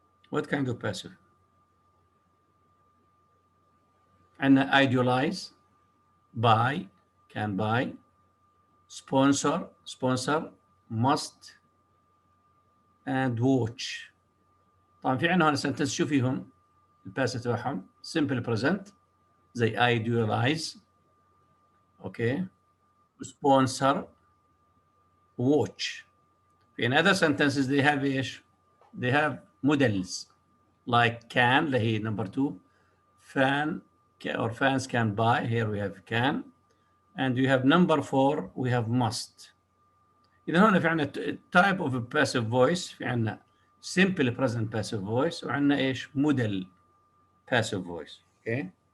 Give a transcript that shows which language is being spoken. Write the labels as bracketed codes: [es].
[en] What kind of passive? [ar] عندنا [en] idealize, buy, can buy, sponsor, must, and watch. [ar] طبعا في عندنا هون sentence شو فيهم؟ الباسيف تبعهم simple present زي [en] idealize, okay, sponsor, watch. In other sentences they have [ar] ايش؟ [en] They have models like can اللي هي number 2 fan or fans can buy here we have can and we have number 4 we have must. [ar] إذا هنا في عندنا [en] type of a passive voice [ar] في عندنا [en] simple present passive voice [ar] وعندنا ايش؟ [en] model passive voice. Okay.